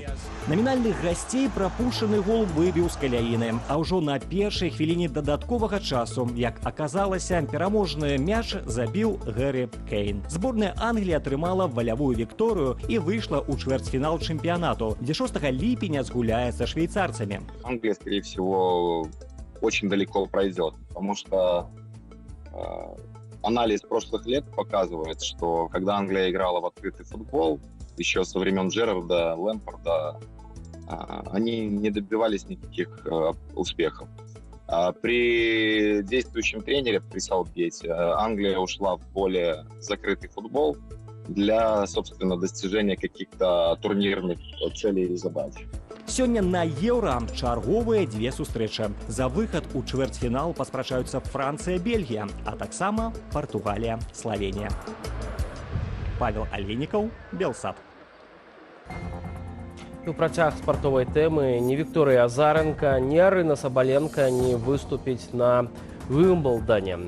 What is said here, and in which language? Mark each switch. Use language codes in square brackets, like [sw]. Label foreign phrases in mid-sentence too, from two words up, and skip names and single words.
[be] Намінальных гасцей прапушчаны гол выбіў з каляіны, а ўжо на першай хвіліне дадатковага часу, як аказалася, пераможны мяч забіў Гэри Кейн. Зборная Англіі атрымала валявую вікторыю і выйшла ў чвэрцьфінал чэмпіянату, дзе 6 ліпеня згуляе са швейцарцамі. [ru] Англия, скорее всего, очень далеко пройдет, потому что анализ прошлых лет показывает, что когда Англия играла в открытый футбол, еще со времен Джерарда, Лэмпарда, они не добивались никаких успехов. При действующем тренере, при Саутгейте, Англия ушла в более закрытый футбол для, собственно, достижения каких-то турнирных целей и задач. [be] Сёння на Еўра чарговыя дзве сустрэчы. За выхад у чвэрцьфінал паспрачаюцца Францыя, Бельгія, а таксама Партугалія, Славенія. Павел Альвенікаў, Белсат. У працяг спартовай тэмы ні Вікторыя Азаренка, ні Арына Сабаленка не выступіць на Вимблдоне.